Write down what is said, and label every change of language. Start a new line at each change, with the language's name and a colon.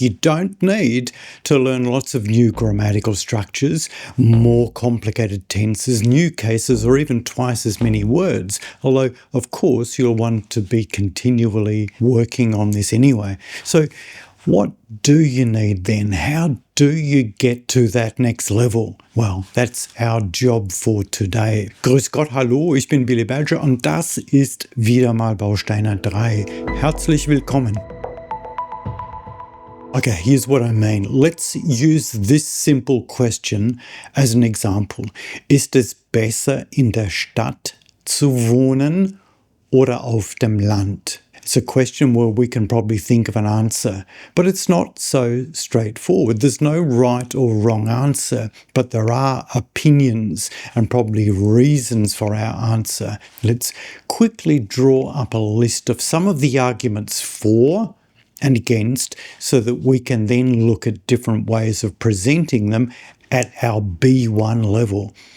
English: You don't need to learn lots of new grammatical structures, more complicated tenses, new cases, or even twice as many words. Although, of course, you'll want to be continually working on this anyway. So, what do you need then? How do you get to that next level? Well, that's our job for today.
German: Grüß Gott, hallo, ich bin Billy Badger und das ist wieder mal Bausteiner 3. Herzlich willkommen.
English: Okay, here's what I mean. Let's use this simple question as an example.
German: Ist es besser in der Stadt zu wohnen oder auf dem Land?
English: It's a question where we can probably think of an answer, but it's not so straightforward. There's no right or wrong answer, but there are opinions and probably reasons for our answer. Let's quickly draw up a list of some of the arguments for and against so that we can then look at different ways of presenting them at our B1 level.